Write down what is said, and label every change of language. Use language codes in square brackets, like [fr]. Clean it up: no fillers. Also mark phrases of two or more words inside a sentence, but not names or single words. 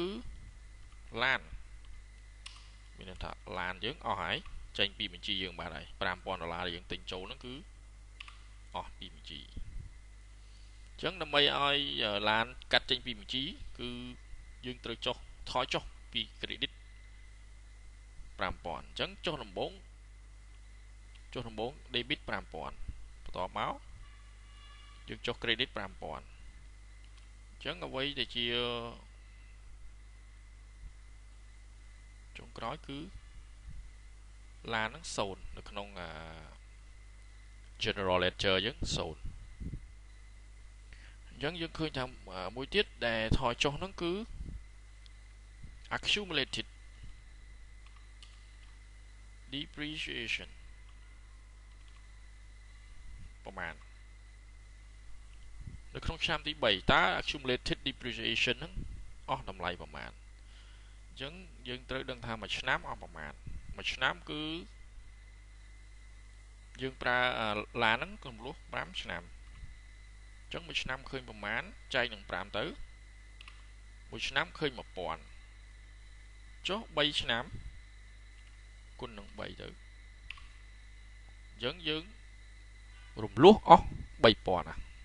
[km] ឡានមានន័យថាឡានយើងអស់ហើយចេញពីបញ្ជីយើងបានហើយ$5,000យើងទិញចូលហ្នឹងគឺអស់ពីបញ្ជីអញ្ចឹងដើម្បីឲ្យឡានកាត់ចេញពីបញ្ជីគឺយើងត្រូវថយចុះពី credit 5,000អញ្ចឹងចុះដំបូង debit 5,000បន្ទាប់មកយើងចុះ credit 5,000អ ញ្ចឹងអ្វីដែលជាចុងក្រោយគឺឡានហ្នឹង0នៅក្នុង [en] general ledger [km] យើង0អញ្ចឹងយើងឃើញថាមួយទៀតដែលថយចុះហ្នឹងគឺ [en] accumulated depreciation [km] ប្រមាណនៅក្នុងឆ្នាំទី3តើ [en] accumulated depreciation [km] ហ្នឹងអស់តម្លៃប្រមាណអញ្ចឹងយើងត្រូវដឹងថាមួយឆ្នាំអស់ប្រមាណមួយឆ្នាំគឺ យើងប្រើឡានហ្នឹងរំលោះ5ឆ្នាំអញ្ចឹងមួយឆ្នាំឃើញប្រមាណចែកនឹង5ទៅមួយឆ្នាំឃើញ1000ចុះ3ឆ្នាំគុណនឹង3ទៅអញ្ចឹងយើងរំលោះអស់3000ណា